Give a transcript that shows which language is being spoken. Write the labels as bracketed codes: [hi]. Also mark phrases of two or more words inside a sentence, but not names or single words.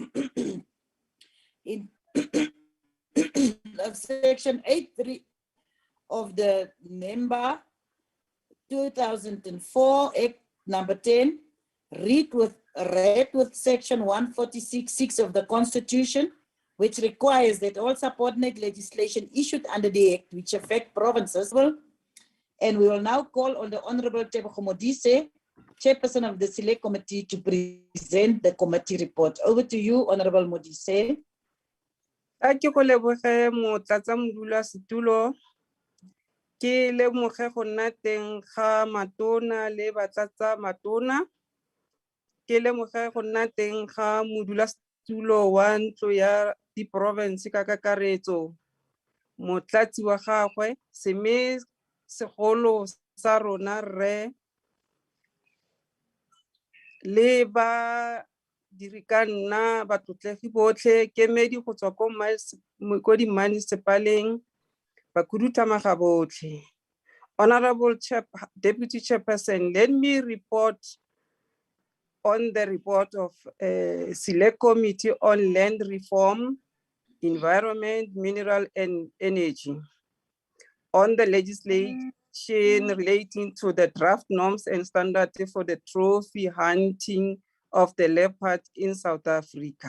[en] of section 8.3 of the NEMBA 2004 Act number 10, read with section 146.6 of the Constitution, which requires that all subordinate legislation issued under the Act which affect provinces will. And we will now call on the Honorable Tebogo Modise Chairperson of the Select Committee, to present the committee report. Over to you, Honorable Modise. [tn] A ke go leboge motlatsamodulasetulo, ke lemoge go nna teng ga matona le batlatsa matona, ke lemoge go nna teng ga modulasetulo wa ntlo ya di-province ka kakaretso, motlatsi wa gagwe, seme segolo sa rona rre, le ba diri ka nna batlotlegi botlhe, kemedi go tswa ko di-municipaleng, bakhuduthamaga botlhe. [en] Honorable Deputy Chairperson, let me report on the report of Select Committee on Land Reform, Environment, Mineral and Energy, on the legislation relating to the draft norms and standards for the trophy hunting of the leopard in South Africa.